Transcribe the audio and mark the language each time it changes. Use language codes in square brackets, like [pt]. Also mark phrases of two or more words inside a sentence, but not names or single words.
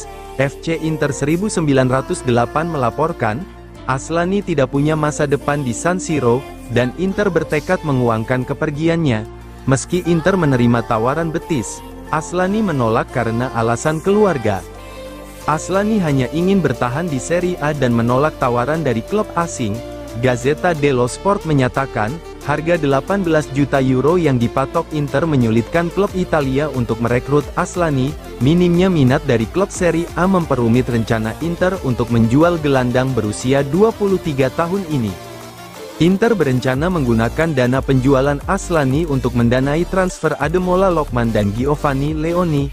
[id] FC Inter 1908 melaporkan, Aslani tidak punya masa depan di San Siro, dan Inter bertekad menguangkan kepergiannya. Meski Inter menerima tawaran Betis, Aslani menolak karena alasan keluarga. Aslani hanya ingin bertahan di Serie A dan menolak tawaran dari klub asing. Gazzetta dello Sport menyatakan, harga 18 juta euro yang dipatok Inter menyulitkan klub Italia untuk merekrut Aslani. Minimnya minat dari klub Serie A memperumit rencana Inter untuk menjual gelandang berusia 23 tahun ini. Inter berencana menggunakan dana penjualan Aslani untuk mendanai transfer Ademola Lookman dan Giovanni Leoni.